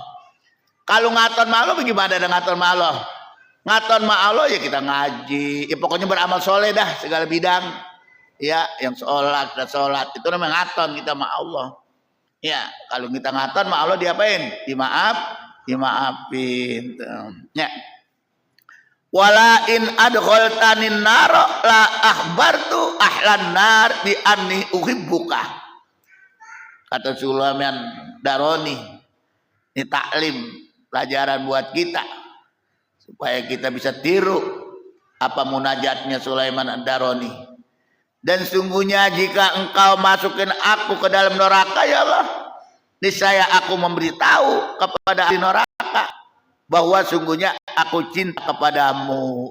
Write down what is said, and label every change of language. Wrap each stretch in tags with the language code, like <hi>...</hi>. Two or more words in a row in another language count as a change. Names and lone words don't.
<id>Kalau ngaton sama Allah bagaimana ada ngaton sama Allah? Ngaton sama Allah ya kita ngaji. Ya pokoknya beramal soleh dah segala bidang. Ya, yang sholat itu namanya ngaton kita sama Allah. Ya, kalau kita ngaton sama Allah diapain? Dimaafin. Ya.</id> <ar>ولئن أدخلتني النار لأخبرت أهل النار بأني أحبك.</ar> <id>Kata Sulaiman Daroni, ini taklim, pelajaran buat kita supaya kita bisa tiru apa munajatnya Sulaiman Daroni. Dan sungguhnya jika engkau masukin aku ke dalam neraka ya Allah, niscaya aku memberitahu kepada ahli neraka bahwa sungguhnya aku cinta kepadamu.</id>